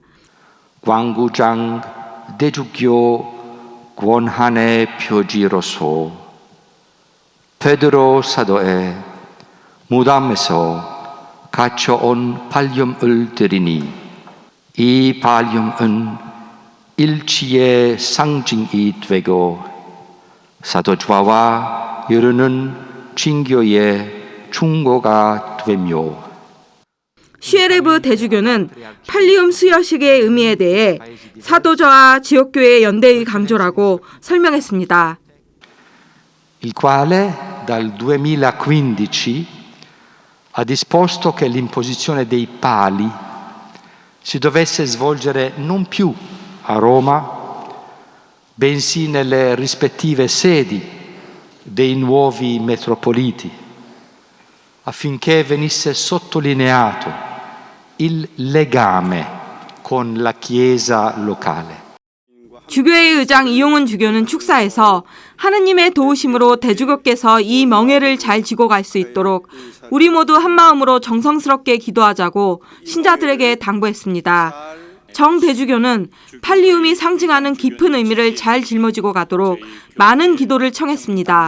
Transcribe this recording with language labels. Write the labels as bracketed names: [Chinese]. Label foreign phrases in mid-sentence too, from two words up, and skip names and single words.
[Korean] 광구장 대주교 권한의 표지로서 베드로 사도의 무덤에서 갖춰온 팔리움을 드리니 이 팔리움은 일치의 상징이 되고 사도좌와 이르는 징교의 충고가 되며 슈에레브 대주교는 팔리움 수여식의 의미에 대해 사도좌와 지역교회의 연대의 강조라고 설명했습니다. [Italian] il quale dal 2015 ha disposto che l'imposizione dei pali si dovesse svolgere non più a Roma, bensì nelle rispettive sedi dei nuovi metropoliti, affinché venisse sottolineato il legame con la Chiesa locale. [Korean] 주교회 의장 이용훈 주교는 축사에서 하느님의 도우심으로 대주교께서 이 멍에를 잘 지고 갈 수 있도록 우리 모두 한마음으로 정성스럽게 기도하자고 신자들에게 당부했습니다. 정 대주교는 팔리움이 상징하는 깊은 의미를 잘 짊어지고 가도록 많은 기도를 청했습니다.